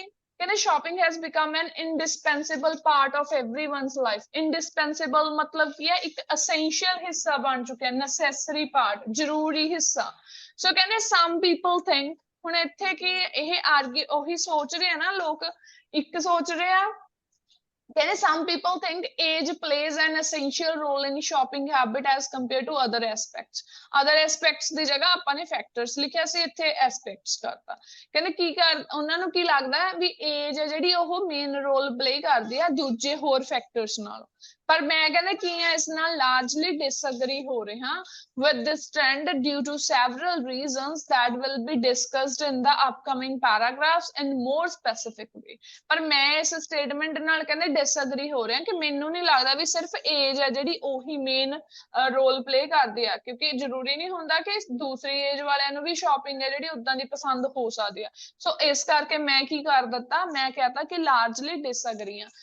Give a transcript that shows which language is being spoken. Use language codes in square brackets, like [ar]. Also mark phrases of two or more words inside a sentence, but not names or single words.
[en] ਕਹਿੰਦੇ shopping has become an indispensable part of everyone's life. [pa] ਇੰਡਿਸਪੈਂਸੇਬਲ ਮਤਲਬ ਕੀ ਹੈ, ਇੱਕ ਅਸੈਂਸ਼ੀਅਲ ਹਿੱਸਾ ਬਣ ਚੁੱਕਿਆ, ਨੈਸੈਸਰੀ ਪਾਰਟ, ਜ਼ਰੂਰੀ ਹਿੱਸਾ। ਸੋ ਕਹਿੰਦੇ [en] some people think, [pa] ਹੁਣ ਇੱਥੇ ਕੀ ਇਹ ਆਰਗੀ ਉਹੀ ਸੋਚ ਰਹੇ ਆ ਨਾ ਲੋਕ, ਇੱਕ ਸੋਚ ਰਹੇ ਆ, ਕਹਿੰਦੇ [en] some people think age plays an essential role in shopping habit as compared to other aspects. Other aspects [pa] ਦੀ ਜਗ੍ਹਾ ਆਪਾਂ ਨੇ factors ਲਿਖਿਆ ਸੀ, ਇੱਥੇ aspects ਕਰਤਾ। ਕਹਿੰਦੇ ਕੀ ਕਰ, ਉਹਨਾਂ ਨੂੰ ਕੀ ਲੱਗਦਾ ਵੀ age ਹੈ ਜਿਹੜੀ ਉਹ [en] main role play [pa] ਕਰਦੀ ਆ ਦੂਜੇ ਹੋਰ ਫੈਕਟਰਸ ਨਾਲੋਂ। ਪਰ ਮੈਂ ਕਹਿੰਦਾ ਕੀ ਆ, ਇਸ ਨਾਲ [en] largely disagree [pa] ਹੋ ਰਿਹਾ [en] with this trend due to several reasons that will be discussed in the upcoming paragraphs in more specific way. [pa] ਪਰ ਮੈਂ ਇਸ ਸਟੇਟਮੈਂਟ ਨਾਲ ਕਹਿੰਦੇ ਡਿਸਐਗਰੀ ਹੋ ਰਿਹਾ ਕਿ ਮੈਨੂੰ ਨਹੀਂ ਲੱਗਦਾ ਵੀ ਸਿਰਫ ਏਜ ਹੈ ਜਿਹੜੀ ਉਹੀ [en] main role play [pa] ਕਰਦੀ ਆ, ਕਿਉਂਕਿ ਜ਼ਰੂਰੀ ਨਹੀਂ ਹੁੰਦਾ ਕਿ ਦੂਸਰੀ ਏਜ ਵਾਲਿਆਂ ਨੂੰ ਵੀ ਸ਼ਾਪਿੰਗ ਹੈ ਜਿਹੜੀ ਉਦਾਂ ਦੀ ਪਸੰਦ ਹੋ ਸਕਦੀ ਆ। ਸੋ ਇਸ ਕਰਕੇ ਮੈਂ ਕੀ ਕਰ ਦਿੱਤਾ, ਮੈਂ ਕਹਿਤਾ ਕਿ [en] largely disagree [pa] ਆ।